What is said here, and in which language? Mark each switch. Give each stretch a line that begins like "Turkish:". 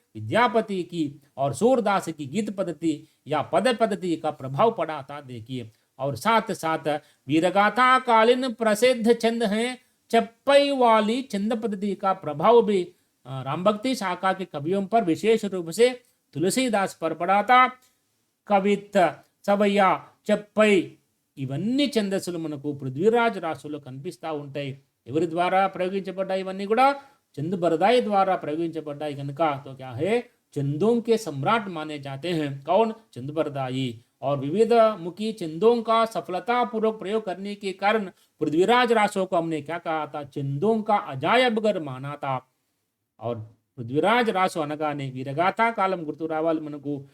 Hindi: विद्यापति की और सूरदास की गीत पद्धति या पद पद्धति का प्रभाव पड़ा था। देखिए, और साथ साथ वीरगाथा कालीन प्रसिद्ध छंद हैं चप्पई वाली छंद पद्धति का प्रभाव भी राम भक्ति शाखा के कवियों पर विशेष रूप से तुलसीदास पर पड़ा था।
Telugu: कवित्त సవయ్య చెప్పై ఇవన్నీ ఛందస్సులు మనకు పృథ్వీరాజ్ రాసులో కనిపిస్తూ ఉంటాయి. ఎవరి ద్వారా ప్రయోగించబడ్డాయి? ఇవన్నీ కూడా चंद बरदाई द्वारा प्रयोగించబడ్డాయి కనుక
Hindi: तो क्या है? चंदों के सम्राट माने जाते हैं। कौन? चंद बरदाई। और विविध मुखी चंदों का सफलतापूर्वक प्रयोग करने के कारण पृथ्वीराज रासो को हमने क्या कहा था? चंदों का अजायबगर माना था। और पृथ्वीराज रासो అనగానే वीरगाथा कालम
Telugu: గుర్తు రావాలి మనకు.